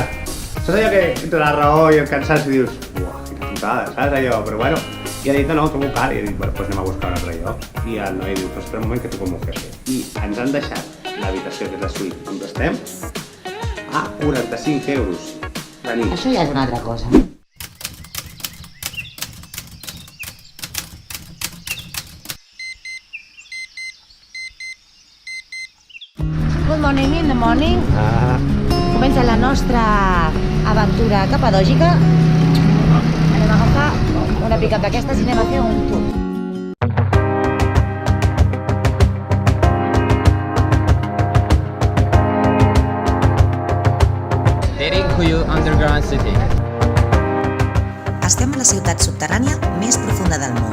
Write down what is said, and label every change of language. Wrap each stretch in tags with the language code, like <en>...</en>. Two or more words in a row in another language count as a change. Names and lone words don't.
<ca>Saps allò que entre la raó i el cansat i dius, uah, quina putada, saps allò? Però bueno, i ha dit, no, trobo car, i he dit, bueno, doncs anem a buscar un altre lloc. I el noi diu, espera un moment que truco al meu jefe. I ens han deixat l'habitació, que és la suite on estem, a 45 euros la nit. Això ja és una altra cosa.</ca> <en>Good morning in the morning.</en> <ca>Comença la nostra aventura capadògica. Anem a agafar una pick-up d'aquestes i anem a fer un tour. Derinkuyu Underground City. Estem a la ciutat subterrània més profunda del món.</ca>